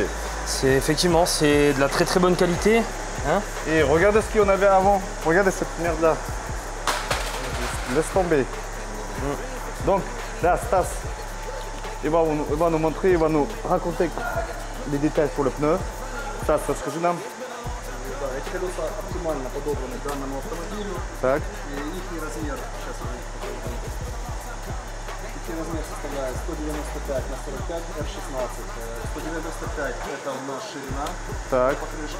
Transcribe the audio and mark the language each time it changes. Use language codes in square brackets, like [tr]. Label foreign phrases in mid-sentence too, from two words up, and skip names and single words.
[fr] Effectivement, c'est de la très très bonne qualité. Hein? Et regardez ce qu'il y en avait avant. Regardez cette merde là. Laisse tomber. Donc là, Stas, il va nous montrer, il va nous raconter les détails sur le pneu. Stas, [ru] расскажи нам. Да, эти колеса оптимально подобраны к данному автомобилю. Так. И их размер, сейчас я покажу. Их размер составляет 195 на 45 R16. 195 это у нас ширина покрышки.